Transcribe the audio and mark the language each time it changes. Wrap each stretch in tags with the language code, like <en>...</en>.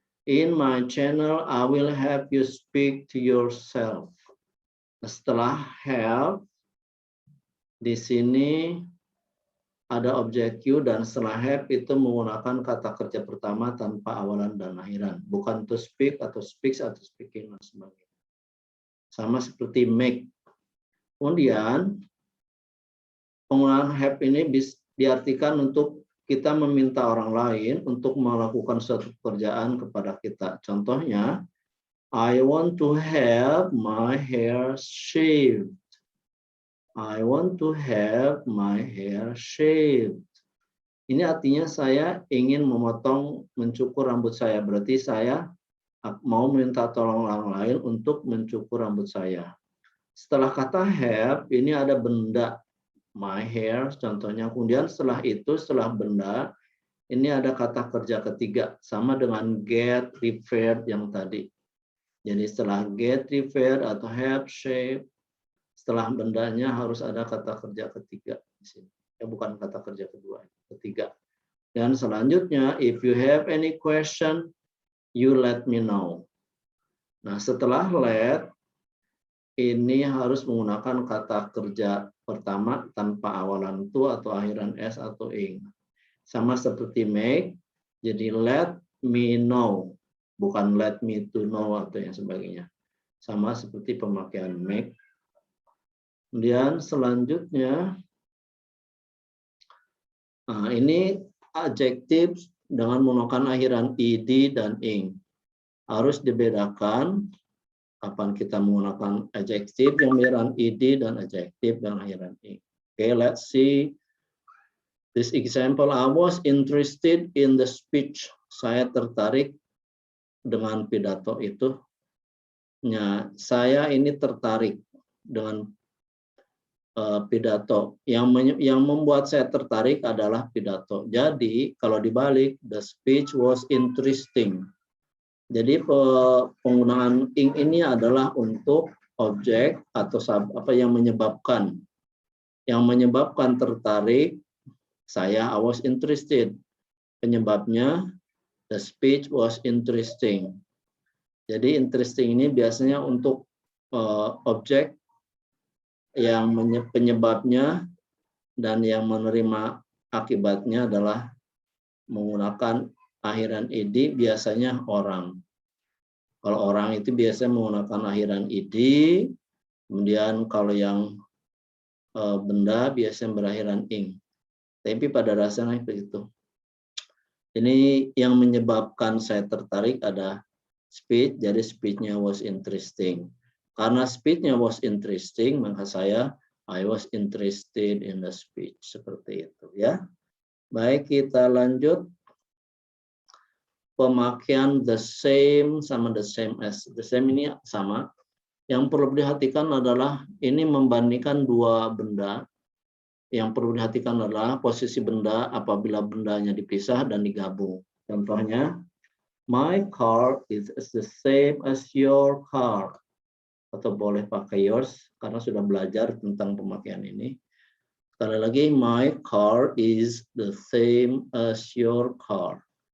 <en>In my channel, I will help you speak to yourself.</en> <id>Setelah help, di sini ada objek you, dan setelah help itu menggunakan kata kerja pertama tanpa awalan dan akhiran. Bukan to speak atau speaks atau speaking dan sebagainya. Sama seperti make. Kemudian, penggunaan help ini diartikan untuk kita meminta orang lain untuk melakukan suatu pekerjaan kepada kita.</id> <en>Contohnya, I want to have my hair shaved. I want to have my hair shaved.</en> <id>Ini artinya saya ingin mencukur rambut saya. Berarti saya mau minta tolong orang lain untuk mencukur rambut saya. Setelah kata have, ini ada benda. My hair, contohnya. Kemudian setelah itu, setelah benda, ini ada kata kerja ketiga. Sama dengan get, repaired yang tadi. Jadi setelah get, repaired, atau have, shave, setelah bendanya harus ada kata kerja ketiga di sini. Ya, bukan kata kerja kedua, ketiga. Dan selanjutnya,</id> <en>if you have any question, you let me know.</en> <id>Nah, setelah let, ini harus menggunakan kata kerja pertama tanpa awalan to atau akhiran s atau ing. Sama seperti make, jadi</id> <en>let me know,</en> <id>bukan let me to know atau yang sebagainya. Sama seperti pemakaian make. Kemudian selanjutnya, nah ini adjektif dengan menggunakan akhiran id dan ing. Harus dibedakan kapan kita menggunakan adjektif yang akhiran id dan adjektif yang akhiran ing.</id> <en>Okay, let's see this example. I was interested in the speech.</en> <id>Saya tertarik dengan pidato itu. Ya, saya ini tertarik dengan pidato. Yang membuat saya tertarik adalah pidato. Jadi kalau dibalik,</id> <en>the speech was interesting.</en> <id>Jadi penggunaan ing ini adalah untuk objek atau apa yang menyebabkan. Yang menyebabkan tertarik, saya</id> <en>I was interested.</en> <id>Penyebabnya</id> <en>the speech was interesting.</en> <id>Jadi interesting ini biasanya untuk objek yang penyebabnya dan yang menerima akibatnya adalah menggunakan akhiran id, biasanya orang. Kalau orang itu biasanya menggunakan akhiran id, kemudian kalau yang benda biasanya berakhiran ing. Tapi pada dasarnya begitu. Ini yang menyebabkan saya tertarik ada speech, jadi speech-nya</id> <en>was interesting.</en> <id>Karena</id> <en>speech-nya was interesting,</en> <id>maka</id> <en>I was interested in the speech.</en> <id>Seperti itu ya. Baik, kita lanjut. Pemakaian the same sama</id> <en>the same as.</en> <id>The same ini sama. Yang perlu diperhatikan adalah ini membandingkan dua benda. Yang perlu diperhatikan adalah posisi benda apabila bendanya dipisah dan digabung.</id> <en>Contohnya, my car is the same as your car.</en> <id>Atau boleh pakai yours karena sudah belajar tentang pemakaian ini. Sekali lagi,</id> <en>my car is the same as your car.</en>